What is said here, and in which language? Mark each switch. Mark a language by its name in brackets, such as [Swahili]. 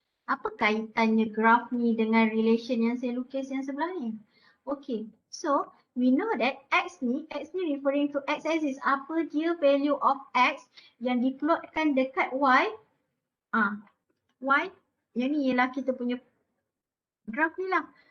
[Malay] Apa kaitannya graf ni dengan relation yang saya lukis yang sebelah ni? [English] Okay, so we know that X [Malay] ni [English] referring to X axis. [Malay] Apa dia [English] value of X [Malay] yang diplotkan dekat Y? Y, yang ni ialah kita punya graf ni lah.